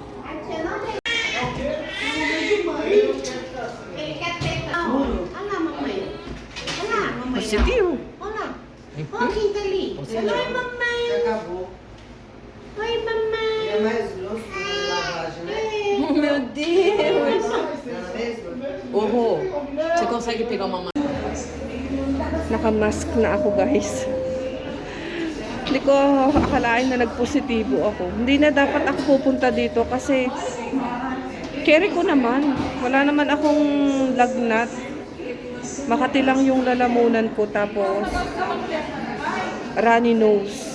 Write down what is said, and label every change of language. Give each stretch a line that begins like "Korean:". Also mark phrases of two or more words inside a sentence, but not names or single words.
Portuguese: Positivo. Olha quem tá ali. Oi, mamãe. Acabou. Oi, mamãe. É mais grosso que lavagem, né? Meu Deus. Não é mesmo? Oho, você consegue pegar uma
Filipino: Naka-mask na ako guys. Hindi ko akalain na nagpositibo ako. Hindi na dapat ako pupunta dito kasi carry ko naman. Wala naman akong lagnat. Makati lang yung lalamunan ko tapos
English: runny nose.